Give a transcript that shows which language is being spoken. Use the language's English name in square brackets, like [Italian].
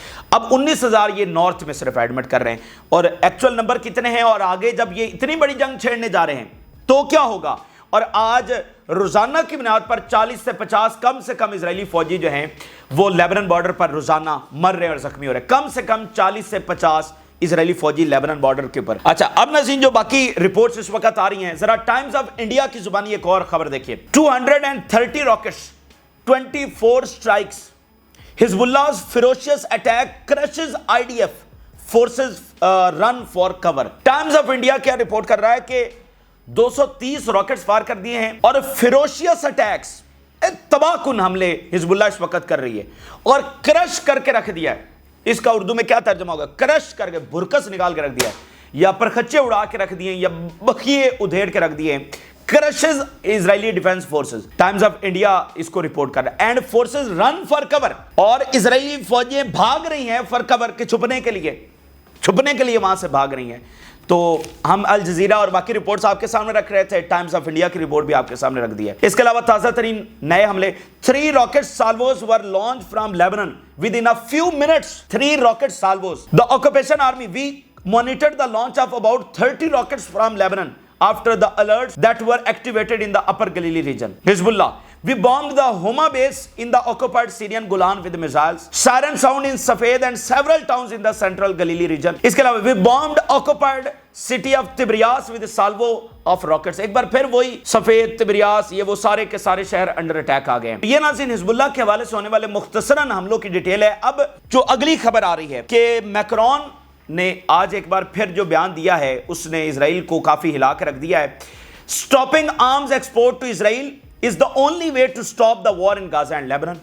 [Urdu] اب 19,000 یہ نارتھ میں صرف ایڈمٹ کر رہے ہیں، اور ایکچول نمبر کتنے ہیں؟ اور آگے جب یہ اتنی بڑی جنگ چھیڑنے جا رہے ہیں تو کیا ہوگا؟ اور آج روزانہ کی بنیاد پر 40 سے 50 کم سے کم اسرائیلی فوجی جو ہیں وہ لیبنان بارڈر پر روزانہ مر رہے ہیں اور زخمی ہو رہے ہیں. کم سے کم 40 سے 50 اسرائیلی فوجی لیبنان بارڈر کے اوپر. اچھا، اب ناظرین جو باقی رپورٹس اس وقت آ رہی ہیں، ذرا ٹائمز آف انڈیا کی زبانی ایک اور خبر دیکھیے. 230 rockets, 24 strikes. [English] Hezbollah's ferocious attack crushes IDF forces run for cover. [Urdu] Times of India کیا رپورٹ کر رہا ہے کہ 230 راکٹس فائر کر دیے ہیں، اور فیروشیس اٹیکس، تباہ کن حملے حزب اللہ اس وقت کر رہی ہے، اور کرش کر کے رکھ دیا ہے. اس کا اردو میں کیا ترجمہ ہوگا؟ کرش کر کے، بھرکس نکال کے رکھ دیا ہے، یا پرخچے اڑا کے رکھ دیے، یا بخیے ادھیڑ کے رکھ دیے. crushes Israeli defence forces. Times of India اس کو رپورٹ کر رہا ہے. اینڈ فورسز رن فار کور، اور اسرائیلی فوجیں بھاگ رہی ہیں فار کور کے چھپنے کے لیے وہاں سے بھاگ رہی ہیں. تو ہم الجزیرہ اور باقی رپورٹس آپ کے سامنے رکھ رہے تھے، ٹائمز آف انڈیا کی رپورٹ بھی آپ کے سامنے رکھ دی ہے. اس کے علاوہ تازہ ترین نئے حملے، [English] 3 rocket salvos were launched from Lebanon within a few minutes. 3 rocket salvos. The occupation army, we monitored the launch of about 30 rockets from Lebanon after the alerts that were activated in the upper Galilee region. Hezbollah, we bombed the Homa base in the occupied Syrian Golan with missiles. Siren sound in Safed and several towns in the central Galilee region. [Urdu] اس کے علاوہ [English] we bombed occupied city of Tiberias with a salvo of rockets. [Urdu] ایک بار پھر وہی سفید، تبریاس، یہ وہ سارے کے سارے شہر انڈر اٹیک آ گئے ہیں. یہ ناظرین حزب اللہ کے حوالے سے ہونے والے مختصراً حملوں کی ڈیٹیل ہے. اب جو اگلی خبر آ رہی ہے کہ میکرون نے آج ایک بار پھر جو بیان دیا ہے اس نے اسرائیل کو کافی ہلا کے رکھ دیا ہے. [English] Stopping arms export to Israel is the only way to stop the war in Gaza and Lebanon.